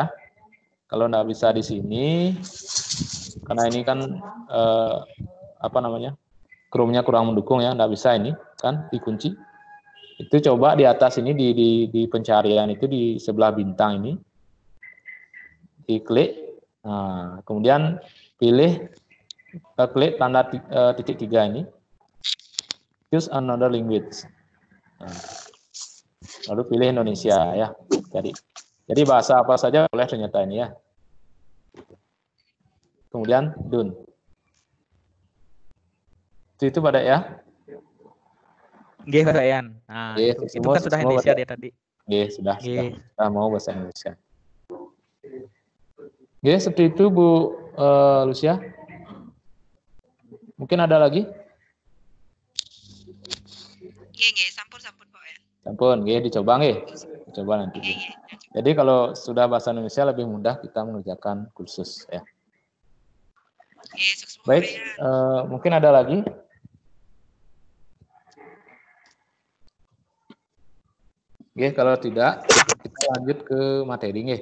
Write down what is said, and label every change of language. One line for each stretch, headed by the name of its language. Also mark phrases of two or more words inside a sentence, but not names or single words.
Indonesian: Kalau tidak bisa di sini, karena ini kan Chrome-nya kurang mendukung ya, tidak bisa ini kan dikunci. Itu coba di atas ini di pencarian itu di sebelah bintang ini, diklik. Nah, kemudian klik tanda titik 3 ini,
English: choose another language.
Indonesian: Nah, lalu pilih Indonesia ya. Jadi Jadi bahasa apa saja boleh ternyata ini ya. Kemudian done. Itu pada ya.
Javanese: Nggih, Pak Yan.
Indonesian: Nah, Oke, itu kan sudah semua Indonesia pada. dia tadi. Oke, sudah.
Javanese: Nggih.
Indonesian: Kita mau bahasa Indonesia. Oke, seperti itu Bu Lucia. Mungkin ada lagi?
Javanese: Nggih, sampun Pak Yan. Sampun, nggih dicoba nggih.
Indonesian: Coba nanti.
Javanese: Nggih.
Indonesian: Jadi kalau sudah bahasa Indonesia lebih mudah kita mengerjakan kursus ya. Nggih, sukses Pak Baik, Yan. mungkin ada lagi? Oke, kalau tidak kita lanjut ke materi nggih.